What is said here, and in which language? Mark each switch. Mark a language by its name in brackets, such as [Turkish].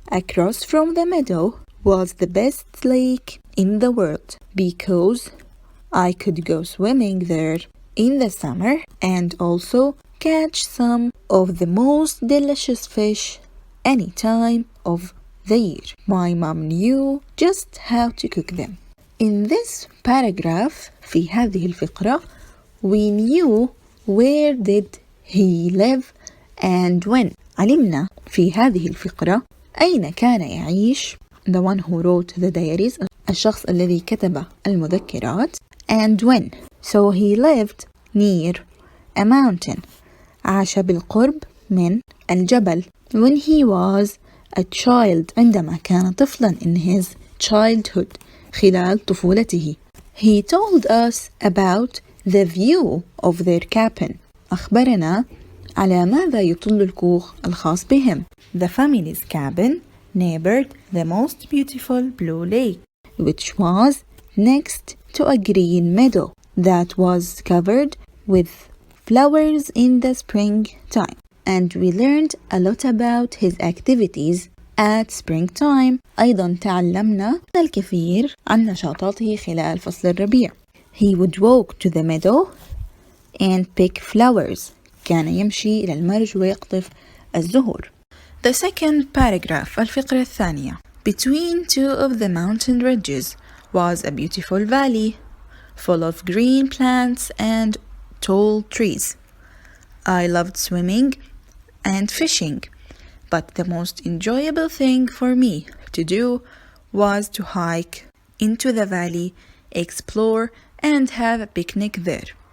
[English] Across from the meadow was the best lake in the world because I could go swimming there in the summer and also catch some of the most delicious fish any time of the year. My mom knew just how to cook them. In this paragraph, [Arabic] في هذه الفقرة, [English] we knew where did he live and when. [Arabic] علمنا في هذه الفقرة أين كان يعيش [English] the one who wrote the diaries, [Arabic] الشخص الذي كتب المذكرات, [English] and when. So he lived near a mountain. [Arabic] عاش بالقرب من الجبل. [English] When he was a child, [Arabic] عندما كان طفلا [English] in his childhood, [Arabic] خلال طفولته. [English] He told us about the view of their cabin. [Arabic] أخبرنا على ماذا يطل الكوخ الخاص بهم. [English] The family's cabin neighbored the most beautiful blue lake, which was next to a green meadow that was covered with flowers in the springtime. And we learned a lot about his activities at springtime. [Arabic] أيضا تعلمنا الكثير عن نشاطاته خلال فصل الربيع. [English] He would walk to the meadow and pick flowers. [Arabic] كان يمشي إلى المرج ويقطف الزهور. [English] The second paragraph, [Arabic] الفقرة الثانية. [English] Between two of the mountain ridges was a beautiful valley full of green plants and tall trees. I loved swimming and fishing, but the most enjoyable thing for me to do was to hike into the valley, explore and have a picnic there.